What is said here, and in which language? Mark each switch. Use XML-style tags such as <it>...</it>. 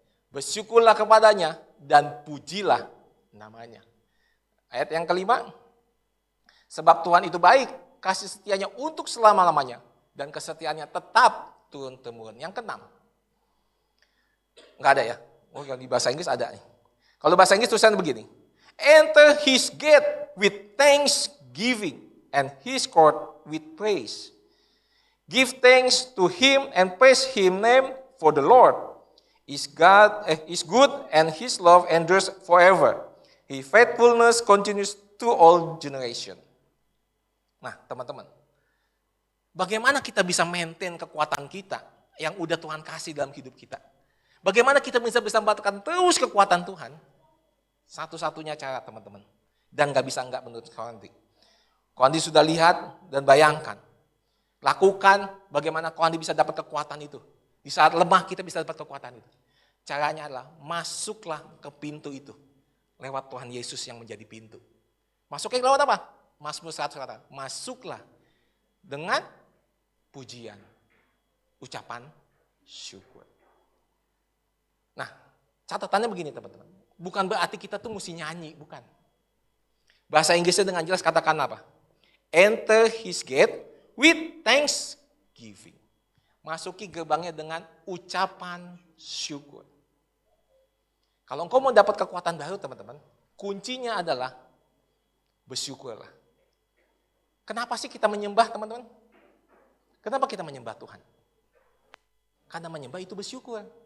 <id>Bersyukurlah kepadanya dan pujilah namanya. Ayat yang kelima, sebab Tuhan itu baik, kasih setianya untuk selama-lamanya, dan kesetiaannya tetap turun-temurun. Yang keenam, nggak ada ya? Oh, yang di bahasa Inggris ada nih. Kalau bahasa Inggris tulisannya begini,</id> <en>enter his gate with thanksgiving and his court with praise. Give thanks to him and praise him name, for the Lord is good and his love endures forever. His faithfulness continues to all generation.</en> <id>Nah, teman-teman, bagaimana kita bisa maintain kekuatan kita yang udah Tuhan kasih dalam hidup kita? Bagaimana kita bisa mendapatkan terus kekuatan Tuhan? Satu-satunya cara, teman-teman. Dan gak bisa enggak menurut Kondi. Kondi sudah lihat dan bayangkan. Lakukan bagaimana Kondi bisa dapat kekuatan itu. Di saat lemah kita bisa dapat kekuatan itu. Caranya adalah masuklah ke pintu itu. Lewat Tuhan Yesus yang menjadi pintu. Masuknya lewat apa? Mazmur 100 kata, masuklah dengan pujian, ucapan syukur. Nah, catatannya begini, teman-teman. Bukan berarti kita tuh mesti nyanyi, bukan. Bahasa Inggrisnya dengan jelas katakan apa?</id> <en>Enter his gate with thanksgiving.</en> <id>Masuki gerbangnya dengan ucapan syukur. Kalau engkau mau dapat kekuatan baru, teman-teman, kuncinya adalah bersyukurlah. Kenapa sih kita menyembah, teman-teman? Kenapa kita menyembah Tuhan? Karena menyembah itu bersyukur.</id>